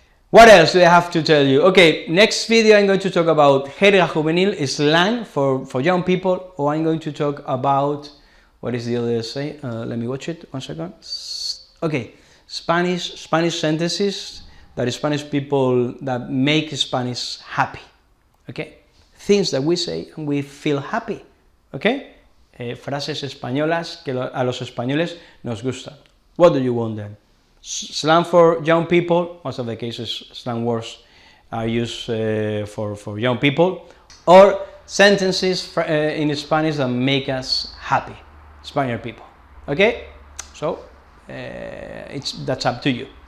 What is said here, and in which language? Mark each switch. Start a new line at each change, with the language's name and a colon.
English: What else do I have to tell you? Okay, next video I'm going to talk about
Spanish: jerga juvenil,
English: slang for young people, or I'm going to talk about, what is the other say? Let me watch it, 1 second. Okay, Spanish sentences that Spanish people that make Spanish happy. Okay, things that we say and we feel happy.
Spanish: Okay, frases españolas que a los españoles nos gustan.
English: What do you want then? Slang for young people, most of the cases slang words are used for young people, or sentences in Spanish that make us happy, Spanish people. Okay, so that's up to you.